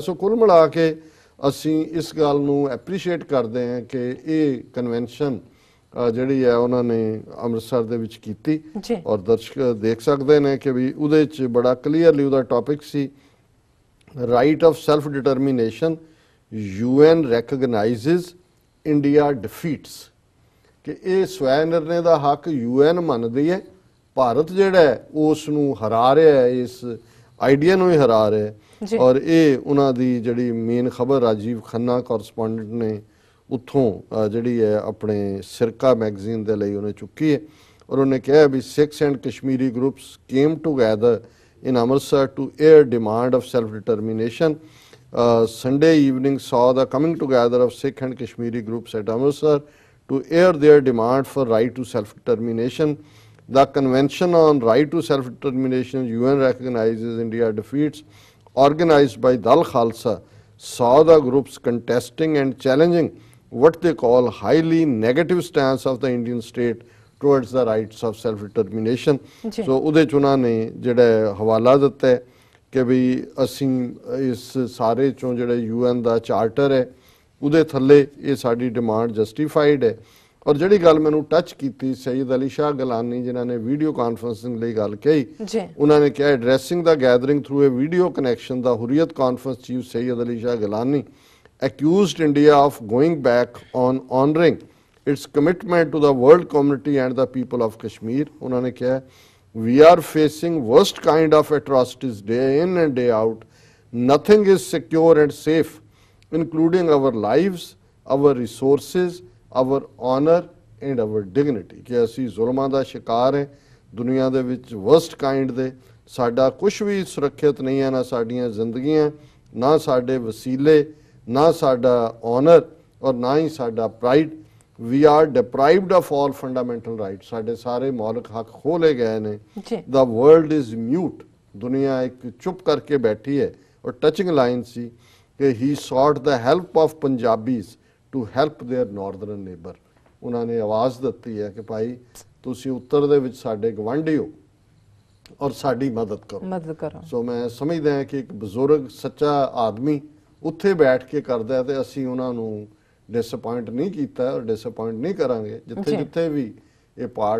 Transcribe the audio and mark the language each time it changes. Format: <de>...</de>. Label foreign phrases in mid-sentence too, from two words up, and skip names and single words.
<pa>ਸੋ ਕੁੱਲ ਮਿਲਾ ਕੇ ਅਸੀਂ ਇਸ ਗੱਲ ਨੂੰ ਐਪਰੀਸ਼ੀਏਟ ਕਰਦੇ ਹਾਂ ਕਿ ਇਹ ਕਨਵੈਨਸ਼ਨ ਜਿਹੜੀ ਹੈ ਉਹਨਾਂ ਨੇ ਅੰਮ੍ਰਿਤਸਰ ਦੇ ਵਿੱਚ ਕੀਤੀ ਔਰ ਦਰਸ਼ਕ ਦੇਖ ਸਕਦੇ ਨੇ ਕਿ ਵੀ ਉਹਦੇ 'ਚ ਬੜਾ ਕਲੀਅਰਲੀ ਉਹਦਾ ਟੌਪਿਕ ਸੀ</pa> <en>right of self determination UN recognizes India defeats,</en> <pa>ਕਿ ਇਹ ਸਵੈ ਨਿਰਣੇ ਦਾ ਹੱਕ UN ਮੰਨਦੀ ਹੈ, ਭਾਰਤ ਜਿਹੜਾ ਹੈ ਉਸ ਨੂੰ ਹਰਾ ਰਿਹਾ ਹੈ, ਇਸ ਆਈਡੀਆ ਨੂੰ ਹੀ ਹਰਾ ਰਿਹਾ ਹੈ। ਔਰ ਇਹ ਉਹਨਾਂ ਦੀ ਜਿਹੜੀ ਮੇਨ ਖਬਰ ਰਾਜੀਵ ਖੰਨਾ ਕੋਰਸਪੋਂਡੈਂਟ ਨੇ ਉੱਥੋਂ ਜਿਹੜੀ ਹੈ ਆਪਣੇ ਸਿਰਕਾ ਮੈਗਜ਼ੀਨ ਦੇ ਲਈ ਉਹਨੇ ਚੁੱਕੀ ਹੈ। ਔਰ ਉਹਨੇ ਕਿਹਾ ਵੀ</pa> <en>Sikhs and Kashmiri groups came together in Amritsar to air demand of self-determination. Sunday evening saw the coming together of Sikh and Kashmiri groups at Amritsar to air their demand for right to self-determination. The Convention on Right to Self-Determination UN recognizes India defeats, organized by Dal Khalsa, saw the groups contesting and challenging what they call highly negative stance of the Indian state towards the rights of self determination.</en> <pa>So ਉਹਦੇ 'ਚ ਉਹਨਾਂ ਨੇ ਜਿਹੜਾ ਹਵਾਲਾ ਦਿੱਤਾ ਹੈ ਕਿ ਵੀ ਅਸੀਂ ਇਸ ਸਾਰੇ 'ਚੋਂ ਜਿਹੜਾ UN ਦਾ ਚਾਰਟਰ ਹੈ ਉਹਦੇ ਥੱਲੇ ਇਹ ਸਾਡੀ</pa> <en>demand justified</en> <pa>ਹੈ। ਔਰ ਜਿਹੜੀ ਗੱਲ ਮੈਨੂੰ ਟੱਚ ਕੀਤੀ ਸੈਯਦ ਅਲੀ ਸ਼ਾਹ ਗਿਲਾਨੀ ਜਿਨ੍ਹਾਂ ਨੇ ਵੀਡੀਓ ਕਾਨਫਰੰਸਿੰਗ ਲਈ ਗੱਲ ਕਹੀ, ਉਹਨਾਂ ਨੇ ਕਿਹਾ</pa> <en>Addressing the gathering through a video connection the Hurriyat Conference chief Syed Ali Shah Gilani accused India of going back on honoring its commitment to the world community and the people of Kashmir.</en> <pa>ਉਹਨਾਂ ਨੇ ਕਿਹਾ</pa> <en>we are facing worst kind of atrocities day in and day out. Nothing is secure and safe, including our lives, our resources, our honor and our dignity.</en> <pa>ਕਿ ਅਸੀਂ ਜ਼ੁਲਮਾਂ ਦਾ ਸ਼ਿਕਾਰ ਹੈ ਦੁਨੀਆ ਦੇ ਵਿੱਚ</pa> <en>worst kind</en> <pa>ਦੇ, ਸਾਡਾ ਕੁਝ ਵੀ ਸੁਰੱਖਿਅਤ ਨਹੀਂ ਹੈ, ਨਾ ਸਾਡੀਆਂ ਜ਼ਿੰਦਗੀਆਂ, ਨਾ ਸਾਡੇ ਵਸੀਲੇ, ਨਾ ਸਾਡਾ honor ਔਰ ਨਾ ਹੀ ਸਾਡਾ pride.</pa> <en>We are deprived of all fundamental rights.</en> <pa>ਸਾਡੇ ਸਾਰੇ ਮੌਲਿਕ ਹੱਕ ਖੋਹ ਲਏ ਗਏ ਨੇ।</pa> <en>The world is mute.</en> <pa>ਦੁਨੀਆ ਇੱਕ ਚੁੱਪ ਕਰਕੇ ਬੈਠੀ ਹੈ। ਔਰ ਟੱਚਿੰਗ ਲਾਈਨ ਸੀ ਕਿ</pa> <en>he sought the help of Punjabis to help their northern neighbor.</en> <pa>ਉਹਨਾਂ ਨੇ ਆਵਾਜ਼ ਦਿੱਤੀ ਹੈ ਕਿ ਭਾਈ ਤੁਸੀਂ ਉੱਤਰ ਦੇ ਵਿੱਚ ਸਾਡੇ ਗਵਾਂਢੀ ਹੋ ਔਰ ਸਾਡੀ ਮਦਦ ਕਰੋ। ਸੋ ਮੈਂ ਸਮਝਦਾ ਹਾਂ ਕਿ ਇੱਕ ਬਜ਼ੁਰਗ ਸੱਚਾ ਆਦਮੀ ਉੱਥੇ ਬੈਠ ਕੇ ਕਰਦਾ ਤੇ ਅਸੀਂ ਉਹਨਾਂ ਨੂੰ ਡਿਸਅਪੁਆਇੰਟ ਨਹੀਂ ਕੀਤਾ ਔਰ ਡਿਸਅਪੁਆਇੰਟ ਨਹੀਂ ਕਰਾਂਗੇ ਜਿੱਥੇ ਜਿੱਥੇ ਵੀ ਇਹ ਪਾਰਟ।</pa>